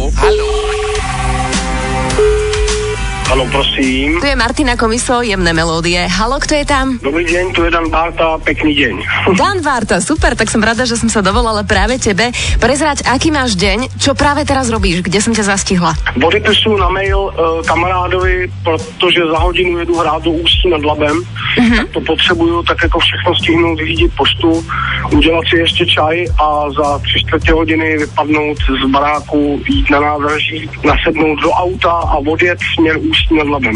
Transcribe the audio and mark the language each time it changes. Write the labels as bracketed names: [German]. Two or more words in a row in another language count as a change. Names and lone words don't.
[Slovak] Haló, prosím. Tu je Martina Komiso, Jemné melódie. Haló, kto je tam? Dobrý deň, tu je Dan Bárta, pekný deň. Dan Bárta, super, tak som rada, že som sa dovolala práve tebe. Prezrať, aký máš deň, čo práve teraz robíš, kde som ťa zastihla? [Czech] Odepisu na mail kamarádovi, protože za hodinu jedu hrát do Ústí nad Labem, tak to potřebuju tak jako všechno stihnout, vyřídit poštu, udělat si ještě čaj a za 3/4 hodiny vypadnout z baráku, jít na nádraží, nasednout do auta a odjet směr Ústí nad Labem.